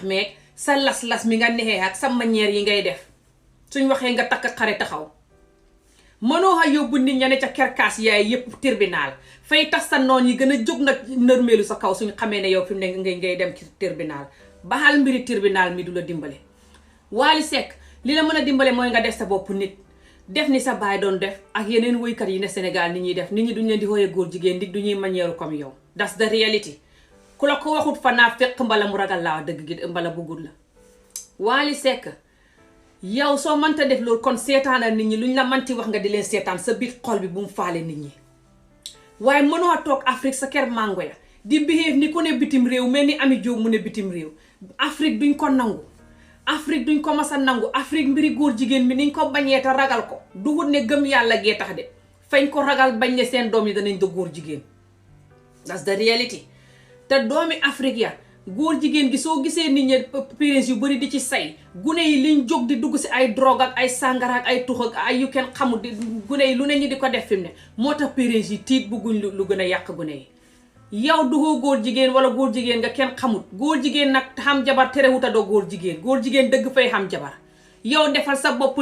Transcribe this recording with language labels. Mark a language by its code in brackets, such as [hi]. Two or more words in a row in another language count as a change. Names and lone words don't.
[wo] meeg sa las-las mi nga nexee ak sa manière yi ngay def suñ waxee nga takk xare taxaw mënoo xa yóbbu nit ña ne ca kerkaas yaay yépp tribunal fay tax sa noon yi gën a jóg nag nërmeelu sa kaw suñ xamee ne yow fi mu ne ngay dem ci tribunal baxal mbiri tribunal mi du la dimbale Wally Seck li la mën a dimbale mooy nga def sa bopp nit def ni sa baay doon def ak yeneen woykat yi ne Sénégal ni ñuy def nit ñi duñ leen di xooyee góor jigéen ndig du ñuy [fr] manière comme [wo] yow. [en] that's the reality. [wo] ku la ko waxut fa naa fekk mbala mu ragal laa dëgg gi mbala bëggul la. Wally Seck yow soo mënta def loolu kon seetaanal nit ñi luñ la manti wax nga di leen seetaan sa biir xol bi bu mu faale nit ñi. waaye mënoo toog Afrique sa kër mango ya di behave ni ku ne bitim réew mel ni Ami Jóob mu ne bitim réew. Afrique duñ ko nangu. Afrique duñ ko mas a nangu. Afrique mbiri góor jigéen mi niñ ko bañee te ragal ko dugut ne gëm yàlla gee tax de fañ ko ragal bañ ne seen doom yi danañ do góor jigéen. [en] that's the reality. [wo] te doomi Afrique ya góor jigéen gi soo gisee nit ñi parents yu bari di ci say gune yi liñ jóg di dugg si ay drogue ak ay sàngara ak ay tux ak ay yu kenn xamul di gune yi lu ne ñi di ko def fi mu ne moo tax parents yi tiit bugguñ lu gën a yàq gune yi. yow duhoo góor jigéen wala góor jigéen nga kenn xamut góor jigéen nag xam jabar terewut a doo góor jigéen dëgg fay xam jabar yow defal sa bopp